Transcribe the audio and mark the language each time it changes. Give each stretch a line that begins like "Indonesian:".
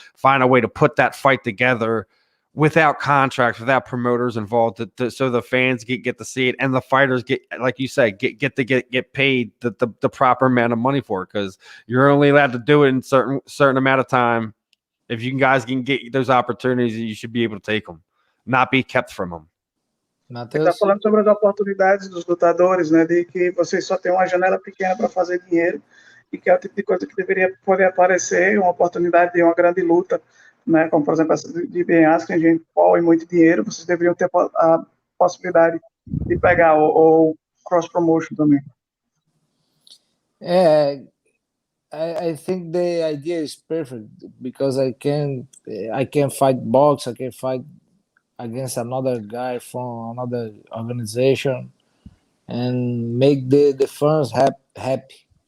English: Find a way to put that fight together without contracts, without promoters involved, so the fans get to see it, and the fighters get, like you said, get paid the proper amount of money for it, because you're only allowed to do it in certain amount of time. If you guys can get those opportunities, you should be able to take them, not be kept from them.
Portuguese: Você está falando sobre as oportunidades dos lutadores, né? De que vocês só têm uma janela pequena para fazer dinheiro e que é o tipo de coisa que deveria poder aparecer, uma oportunidade de uma grande luta, né? Como, por exemplo, essa de Ben Askren, de Paul e muito dinheiro, vocês deveriam ter a possibilidade de pegar ou cross-promotion também.
English: Yeah, I think the idea is perfect because I can fight box, I can fight against another guy from another organization and make the fans happy.